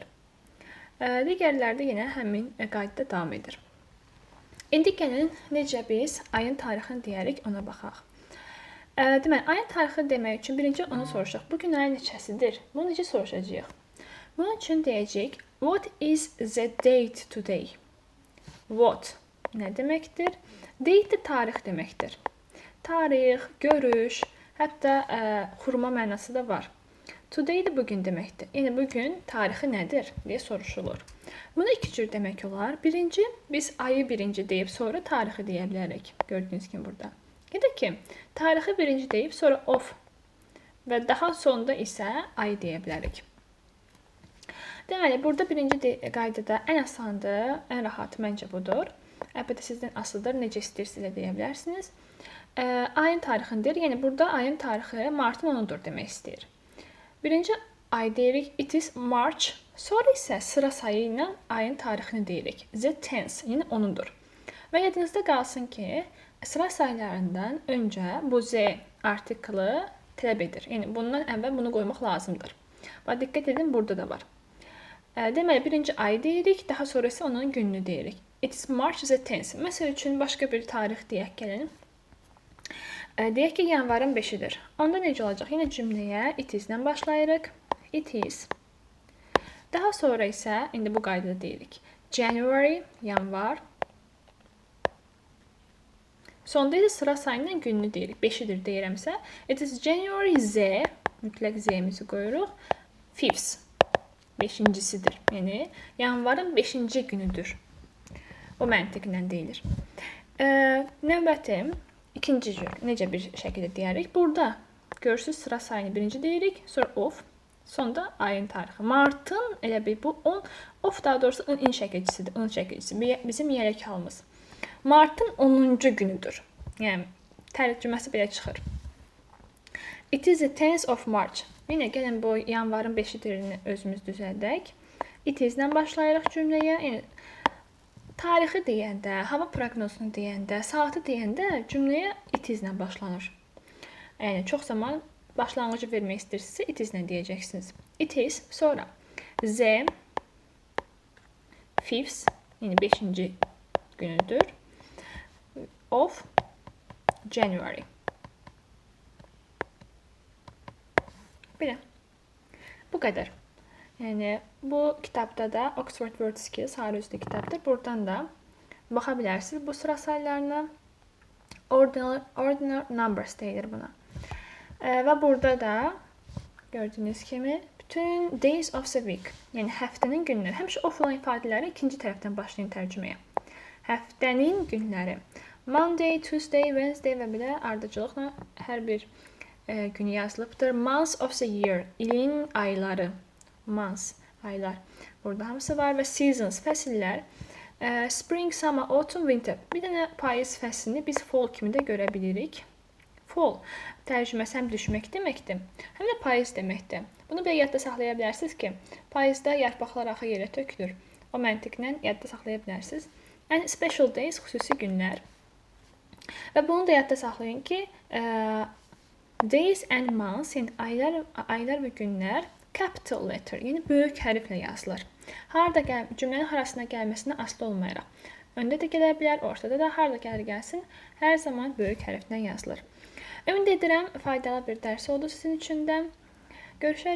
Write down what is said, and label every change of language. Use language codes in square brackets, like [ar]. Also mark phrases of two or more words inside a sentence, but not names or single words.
[az] Digərlərdə yenə həmin qaydada davam edir. İndi gəlin necə biz ayın tarixini deyərik, ona baxaq. Deməli, ayın tarixi demək üçün birinci onu soruşaq. Bugün ayın neçəsidir? Bunu necə soruşacağıq? Bunun üçün deyəcəyik, [en] what is the date today? [az] What nə deməkdir? Date də tarix deməkdir. Tarix, görüş, hətta xurma mənası da var. Today də bugün deməkdir. Yəni, bugün tarixi nədir deyə soruşulur. Bunu iki cür demək olar. Birinci, biz ayı birinci deyib sonra tarixi deyə bilərik. Gördüyünüz kimi burada. Ya da ki, tarixi birinci deyib sonra of və daha sonda isə ayı deyə bilərik. Deməli, burada birinci qaydada ən asandır, ən rahat məncə budur. Əlbəttə sizdən asılıdır, necə istəyirsiniz elə deyə bilərsiniz. Ayın tarixindir. Yəni, burada ayın tarixi martın 10-udur demək istəyir. Birinci ay deyirik, [en] it is March. [az] Sonra isə sıra sayı ilə ayın tarixini deyirik. [en] The 10th, [az] yəni 10-udur. Və yadınızda qalsın ki, sıra saylarından öncə bu Z artiklı tələb edir. Yəni, bundan əvvəl bunu qoymaq lazımdır. Və diqqət edin, burada da var. Deməli, birinci ay deyirik, daha sonra isə onun gününü deyirik. [en] It is March the 10th. [az] Məsəl üçün, başqa bir tarix deyək gəlin. Deyək ki, yanvarın 5-idir. Onda necə olacaq? Yenə cümləyə [en] it is-lə [az] başlayırıq. [en] It is. [az] Daha sonra isə, indi bu qaydada deyirik. January, yanvar. Sonda isə sıra sayının gününü deyirik. 5-idir deyirəmsə. [en] It is January Z. [az] Mütləq Z-mizi qoyuruq. 5th. 5-incisidir. Yəni, yanvarın 5-ci günüdür. O məntiqlə deyilir. Növbəti, ikinci cür, necə bir şəkildə deyərik. Burada görürsünüz sıra sayını birinci deyirik, sonra of, sonda ayın tarixi. Martın, elə bir bu 10, of daha doğrusu in şəkilçisidir, in şəkilçisi, bizim yelək halımız. Martın 10-cu günüdür. Yəni, tərcüməsi belə çıxır. [en] It is the 10th of March. [az] Yenə gəlin bu yanvarın 5-idirini özümüz düzəldək. [en] It is-lə [az] başlayırıq cümləyə. Yəni, tarixi deyəndə, hava proqnozunu deyəndə, saatı deyəndə cümləyə [en] it is-lə [az] başlanır. Yəni, çox zaman başlanğıcı vermək istəyirsinizsə, [en] it is-lə [az] deyəcəksiniz. [en] It is, [az] sonra Z, 5th, yəni 5-ci günüdür, [en] of January. [az] Belə. Bu qədər. Yəni, bu kitabda da Oxford Word Skills sarı üzlü kitabdır. Buradan da baxa bilərsiniz bu sıra saylarına. [en] Ordinal numbers [az] deyilir buna. Və burada da gördüyünüz kimi bütün [en] days of the week, [az] yəni həftənin günləri. Həmişə of olan ifadələri ikinci tərəfdən başlayın tərcüməyə. Həftənin günləri. [en] Monday, Tuesday, Wednesday [az] və belə ardıcılıqla hər bir günü yazılıbdır. [en] Months of the year, [az] ilin ayları. Months, aylar. Burada hamısı var və seasons, fəsillər. [en] Spring, summer, autumn, winter. [az] Bir dənə payız fəslini biz fall kimi də görə bilirik. Fall tərcüməsi həm düşmək deməkdir, həm də payız deməkdir. Bunu belə yadda saxlaya bilərsiniz ki, payızda yarpaqlar axı yerə tökülür. O məntiqlə yadda saxlaya bilərsiniz. [en] And special days, [az] xüsusi günlər. Və bunu da yadda saxlayın ki, [en] days and months, [az] yəni aylar və günlər [en] capital letter, [az] yəni böyük hərflə yazılır. Cümlənin harasına gəlməsinə asılı olmayaraq. Öndə də gələ bilər, ortada da harada gəlir gəlsin, hər zaman böyük hərflə yazılır. Ümid edirəm, faydalı bir dərs oldu sizin üçün də.